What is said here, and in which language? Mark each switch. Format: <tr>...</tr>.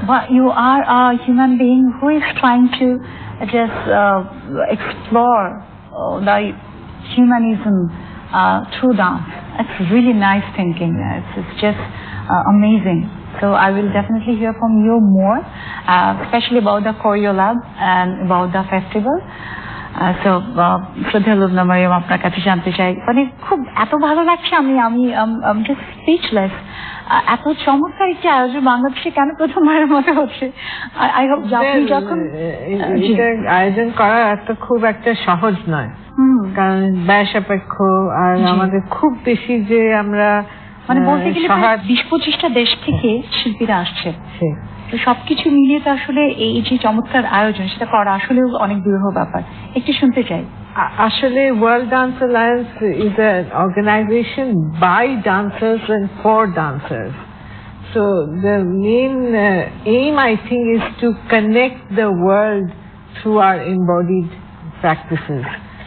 <en>But you are a human being who is trying to just explore the humanism through dance. It's really nice thinking. It's just amazing. So I will definitely hear from you more, especially about the Choreolab and about the festival.</en> <bn>So শ্রদ্ধেয় লুবনা মারিয়াম, আপনার কাছে জানতে চাই, মানে খুব এত ভালো লাগছে, আমি জাস্ট স্পিচলেস। এত চমৎকার একটি আয়োজন বাংলাদেশে কেন প্রথমবারের মতো হচ্ছে?</bn> <en>I hope</en> <bn>আপনি যখন আয়োজন করা খুব একটা সহজ নয়, কারণ ব্যয় সাপেক্ষ, আর আমাদের খুব বেশি যে আমরা মানে বলতে গেলে 20-25টা দেশ থেকে শিল্পীরা আসছে। তো সবকিছু মিলিয়ে তো আসলে এই যে চমৎকার আয়োজন সেটা করা আসলে অনেক দুরূহ ব্যাপার। একটু শুনতে চাই।</bn> <en>আসলে World Dance Alliance is an organization by dancers and for dancers. So the main aim, I think, is to connect the world through our embodied practices.</en>